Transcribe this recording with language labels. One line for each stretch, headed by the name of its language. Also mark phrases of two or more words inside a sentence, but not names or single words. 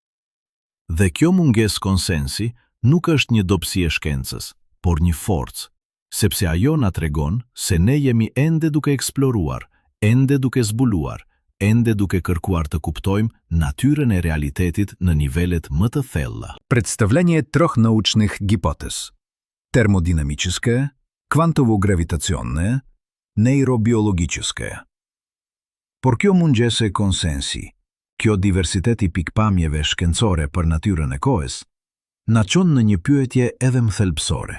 Albanian: Dhe kjo mungesë konsensi nuk është një dobësi e shkencës, por një forcë, sepse ajo na tregon se ne jemi ende duke eksploruar, ende duke zbuluar, ende duke kërkuar të kuptojmë natyrën e realitetit në nivelet më të thella.
Russian: Представление трех научных гипотез. Термодинамическая, квантово-гравитационная, нейробиологическая.
Albanian: Por kjo mungesë e konsensi, kjo diversitet i pikpamjeve shkencore për natyrën e kohës, na çon në një pyetje edhe më thelbësore.